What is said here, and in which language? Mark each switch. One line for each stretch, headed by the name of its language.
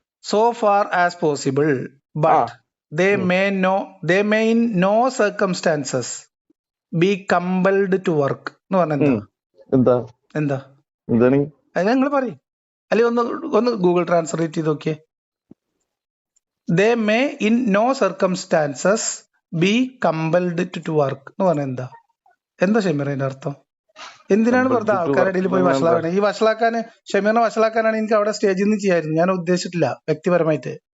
English: So far as possible, but they may in no circumstances be compelled to work
Malayalam: എന്ന് പറഞ്ഞ എന്താ അത് നിങ്ങൾ പറയും. അല്ലെങ്കിൽ ഒന്ന് ഗൂഗിൾ ട്രാൻസ്ലേറ്റ് ചെയ്ത് നോക്കിയേ.
English: They may in no circumstances be compelled to work
Malayalam: എന്ന് പറഞ്ഞ എന്താ ഷമീർ അതിന്റെ അർത്ഥം? എന്തിനാണ് വെറുതെ ആൾക്കാരുടെ ഇടയിൽ പോയി വഷളാക്കണേ? ഈ വഷളാക്കാന്, ഷമീറിനെ വഷളാക്കാനാണ് എനിക്ക് അവിടെ സ്റ്റേജിൽ നിന്ന് ചെയ്യായിരുന്നു. ഞാൻ ഉദ്ദേശിച്ചിട്ടില്ല വ്യക്തിപരമായിട്ട്.